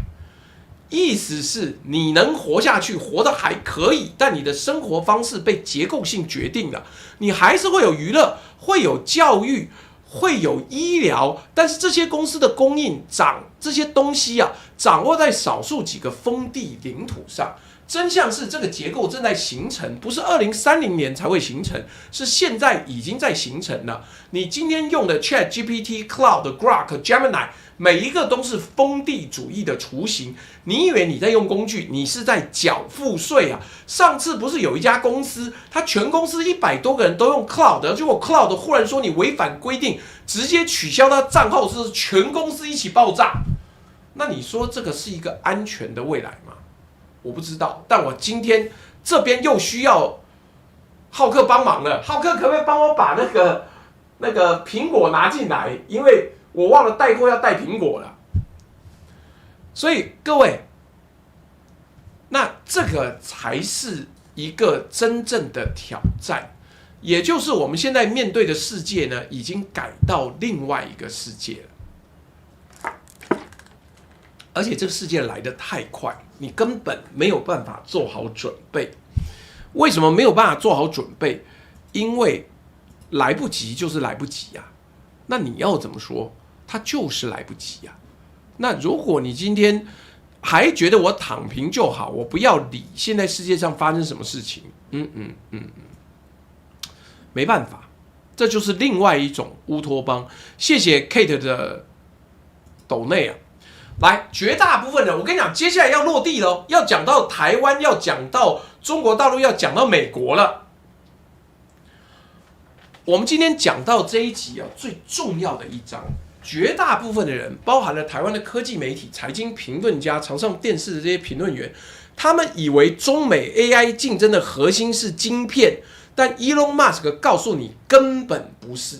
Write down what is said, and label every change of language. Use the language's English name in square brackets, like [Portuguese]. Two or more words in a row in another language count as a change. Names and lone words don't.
[Chinese] 意思是你能活下去，活得還可以，但你的生活方式被結構性決定了。你還是會有娛樂，會有教育，會有醫療，但是這些公司的供應這些東西啊，掌握在少數幾個封地領土上。真相是這個結構正在形成，不是2030年才會形成，是現在已經在形成了。你今天用的 ChatGPT、Cloud、Grok、Gemini， 每一個都是封地主義的雛形。你以為你在用工具，你是在繳賦稅啊？上次不是有一家公司，他全公司100多個人都用 Cloud， 結果 Cloud 忽然說你違反規定，直接取消他賬號，是全公司一起爆炸。那你說這個是一個安全的未来嗎？我不知道，但我今天這邊又需要浩克幫忙了。浩克可不可以幫我把那個蘋果拿進來？因為我忘了帶貨要帶蘋果了。所以各位，那這個才是一個真正的挑戰，也就是我們現在面對的世界呢，已經改到另外一個世界了。而且這個世界來得太快，你根本沒有辦法做好準備。為什麼沒有辦法做好準備？因為來不及就是來不及呀。那你要怎麼說？它就是來不及呀。那如果你今天還覺得我躺平就好，我不要理現在世界上發生什麼事情，沒辦法，這就是另外一種烏托邦。謝謝 Kate 的抖內啊。來，絕大部分人，我跟你講，接下來要落地了，要講到台灣，要講到中國大陸，要講到美國了。我們今天講到這一集啊，最重要的一章，絕大部分的人，包含了台灣的科技媒體、財經評論家、常上電視的這些評論員，他們以為中美 AI 競爭的核心是晶片，但 Elon Musk 告訴你，根本不是。